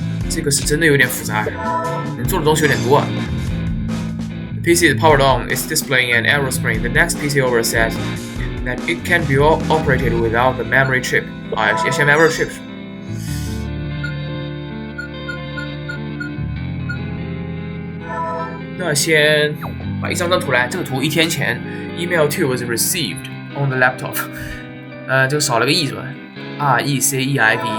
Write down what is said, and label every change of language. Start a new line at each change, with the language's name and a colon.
Chinese: 这个是真的有点复杂，能做的东西有点多啊。
English: The PC is powered on. It's displaying an error screen. The next PC over says that it can be operated without the memory chip.
Chinese: 啊，也是
English: memory chip。
Chinese: 那先把一张图来，这个图1天前 ，
English: Email 2 was received on the laptop。
Chinese: 这个少了个 E 是吧 ？RECEIVED。